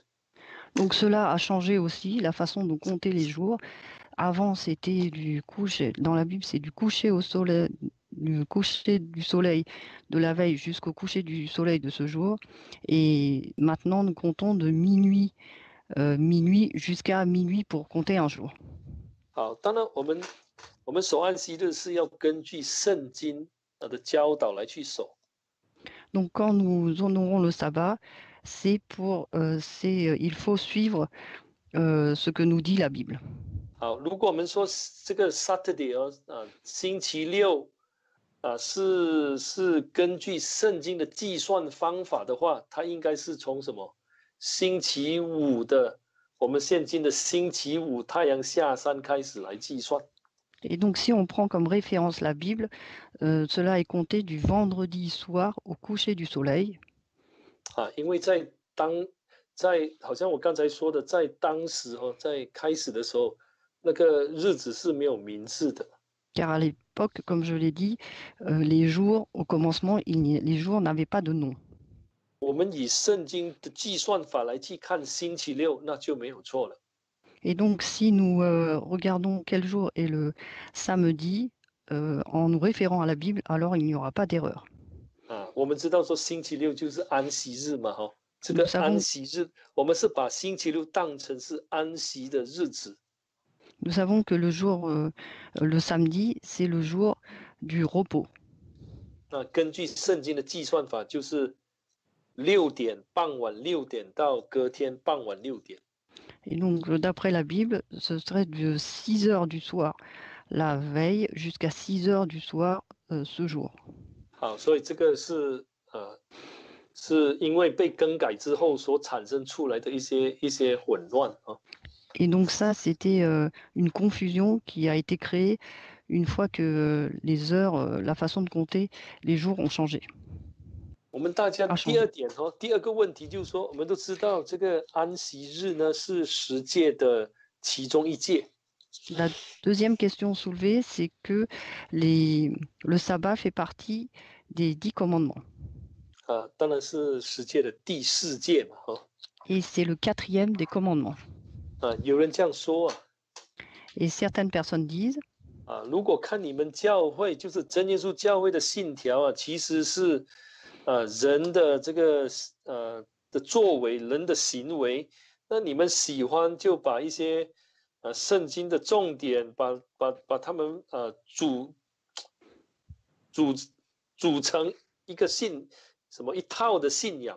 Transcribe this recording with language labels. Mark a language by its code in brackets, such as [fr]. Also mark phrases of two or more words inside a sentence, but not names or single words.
[fr] Donc cela a changé aussi la façon de compter les jours. Avant, c'était du coucher. Dans la Bible, c'est du coucher au soleil, du coucher du soleil de la veille jusqu'au coucher du soleil de ce jour. Et maintenant, nous comptons de minuit jusqu'à minuit pour compter un jour. [zh] 好，当然我们守安息日是要根据圣经的教导来去守。 [fr] Donc, quand nous honorons le sabbat, il faut suivre ce que nous dit la Bible. [zh] 好，如果我们说这个 Saturday 星期六是根据圣经的计算方法的话，它应该是从什么？星期五的，我们现今的星期五太阳下山开始来计算。 [fr] Et donc, si on prend comme référence la Bible, cela est compté du vendredi soir au coucher du soleil. [zh] 因为好像我刚才说的，在当时在开始的时候，那个日子是没有名字的。 [fr] Car à l'époque, comme je l'ai dit, les jours, au commencement, les jours n'avaient pas de nom. [zh] 我们以圣经的计算法来去看星期六，那就没有错了。 [fr] Et donc, si nous regardons quel jour est le samedi, en nous référant à la Bible, alors il n'y aura pas d'erreur. [zh] 我们知道说星期六就是安息日嘛，这个 [fr] Nous savons, [zh] 安息日，我们是把星期六当成是安息的日子。 [fr] nous savons que le samedi, c'est le jour du repos. [zh] 根据圣经的计算法，就是傍晚6点到隔天傍晚6点。 [fr] Et donc, d'après la Bible, ce serait de 6 heures du soir la veille jusqu'à 6 heures du soir ce jour. [zh] 好，所以这个是因为被更改之后所产生出来的一些混乱啊。 [fr] Et donc ça, c'était une confusion qui a été créée une fois que les heures, la façon de compter les jours ont changé. [zh] 我们大家 [fr] a [zh] 第 [fr] changé. [zh] 二点第二个问题就是说，我们都知道这个安息日呢是10诫的其中一诫。 [fr] La deuxième question soulevée, c'est que le sabbat fait partie des 10 commandements. [zh] 当然是10诫的第4诫嘛， [fr] Et c'est le 4e des commandements. [zh] 有人这样说 [fr] Et certaines personnes disent, [zh] 如果看你们教会，就是真耶稣教会的信条其实是人的这个的作为，人的行为，那你们喜欢就把一些圣经的重点，把他们组成一个一套的信仰。